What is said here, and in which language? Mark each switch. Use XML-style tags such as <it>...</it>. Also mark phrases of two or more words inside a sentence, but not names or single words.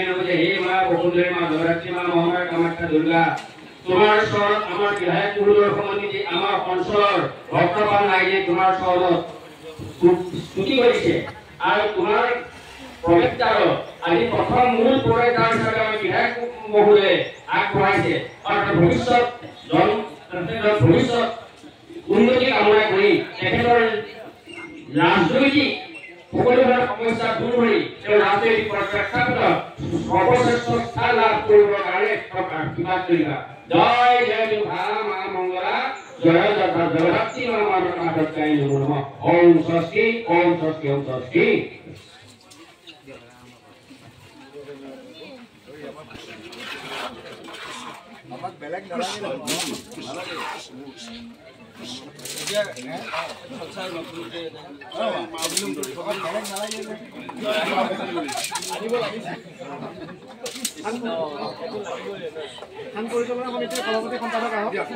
<sa>नमः हे मां वसुंधरा मां धरात्री मां</sa> <as>মহামায়া কামাখ্যা দুর্গা তোমার শরণ আমার বিধায়ক পুরুষৰ সমানিতে আমাৰ অঞ্চলৰ ভক্তবান ৰাইজে তোমাৰ শৰণত স্তুতি কৰিছে আৰু তোমাৰ প্ৰৱেশদ্বাৰ আজি প্ৰথম মূল প্ৰৱেশদ্বাৰ হিচাপে আমি বিধায়ক মহোদয়ে আগবঢ়াইছে আৰু ভৱিষ্যত উন্নতি কামনা কৰি তেখেতৰ রাজনৈতিক সকলোবোৰ সমস্যা দূৰ কৰি তেওঁ ৰাজনৈতিক প্ৰেক্ষাপটত সৰ্বশ্ৰেষ্ঠ স্থান লাভ কৰিবৰ কাৰণে আশীৰ্বাদ কৰিবা জয় জয় দুৰ্গা মা মংগলা জয় জগদ্ধাত্ৰী মা মাধৱকায় নমঃ</as> <sa>ॐ स्वस्ति ॐ स्वस्ति ॐ स्वस्ति</sa> <as>আমাক বেলেগ নালাগে পৰিচালনা সমিতিৰ সভাপতি সম্পাদক আহক</as>